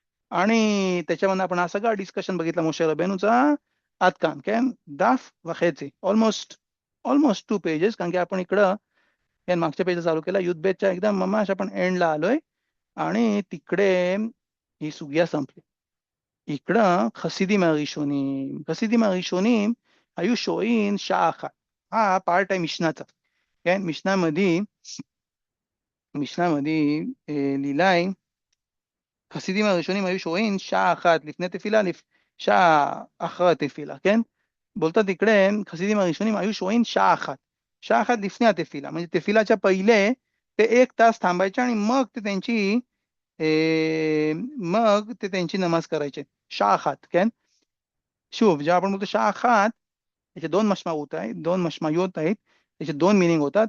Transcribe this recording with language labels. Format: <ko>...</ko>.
<mr>आणि त्याच्यामध्ये आपण हा सगळा डिस्कशन बघितला मोशे रबेनूचा आतकान, काय दाफ וחצי, ऑलमोस्ट 2 पेजेस, कारण की आपण इकडं या मागच्या पेज चालू केला युद्धबेदच्या एकदम ममाश आपण एंडला आलोय आणि तिकडे ही सुगिया संपली. इकडं खसिदीम</mr> <he>הראשונים היו שוהים שעה אחת.</he> <mr>हा पार्ट आहे मिशनाचा.</mr> <he>כן,</he> <mr>मिशनामध्ये लिहिलाय</mr> <he>חסידים הראשונים היו שוהים שעה אחת לפני תפילה, שעה אחרי התפילה, כן?</he> <mr>बोलतात तिकडे खसिदीम</mr> <he>הראשונים היו שוהים שעה אחת לפני התפילה,</he> <mr>म्हणजे तफिलाच्या पहिले ते 1 तास थांबायचे आणि मग ते त्यांची नमाज करायचे. शा अखात, כן? שוב, जेव्हा आपण बोलतो शा अखात, याचे 2 मशमाऊत आहेत, 2 मशमायूत आहेत, याचे 2 मिनिंग होतात.</mr>